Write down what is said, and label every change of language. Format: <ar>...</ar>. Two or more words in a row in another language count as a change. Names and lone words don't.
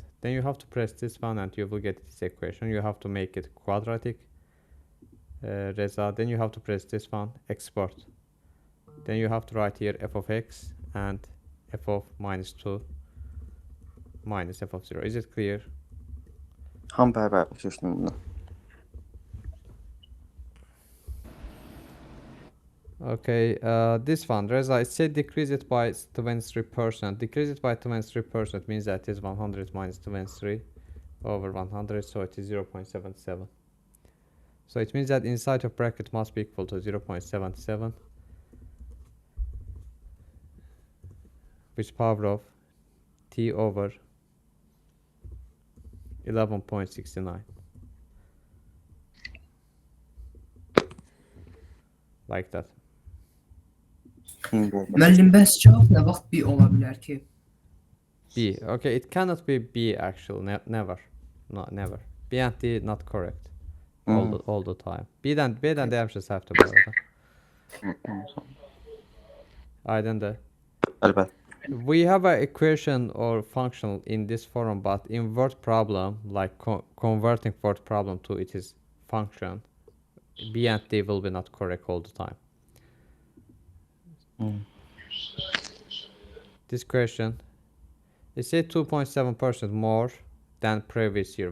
<en>Then you have to press this one and you will get this equation. You have to make it quadratic, Reza. Then you have to press this one, export. Then you have to write here f of x and f of minus 2 minus f of 0. Is it clear? Ham,</en> <az>bəli, başa düşdüm bunu.</az> <en>Okay, this one, Reza, it said decrease it by 23%. Decrease it by 23% means that it is 100 minus 23 over 100, so it is 0.77. So it means that inside of bracket must be equal to 0.77, which power of t over 11.69. Like that.</en> <az>Müəllim, bəs cavab nə vaxt B ola bilər ki? B.</az> <en>Okay, it cannot be B actually. Never. No, never. B and D not correct. All the time.</en> <az>B'den demişiz səhvdir bu arada. Aydındır. Əlbəttə.</az> <en>We have an equation or function in this form, but in word problem, like converting word problem to its function, B and D will be not correct all the time. This question, it says 2.7% more than previous year.</en>